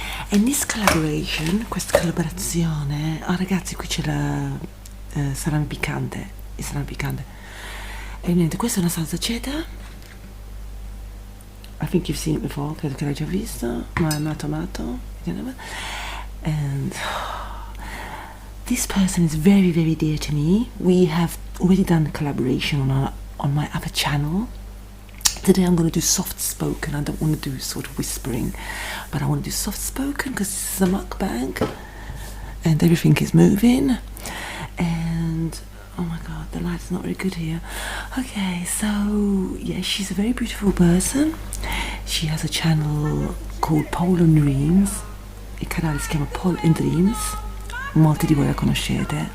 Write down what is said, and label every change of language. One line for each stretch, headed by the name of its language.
English: And this collaboration,
Italian: questa collaborazione, ragazzi, qui c'è la salame piccante, il salame piccante. E niente, questa è una salsa cheddar.
English: I think you've seen it before,
Italian: credo che l'hai già visto, ma
English: tomato. And this person is very, very dear to me. We have already done a collaboration on my other channel. Today I'm going to do soft spoken. I don't want to do sort of whispering, but I want to do soft spoken because this is a mukbang and everything is moving. And oh my god, the light's not very good here. Okay, so yeah, she's a very beautiful person. She has a channel called Pole&Dreams.
Italian: Il canale si chiama Pole&Dreams. Molti di voi la conoscete.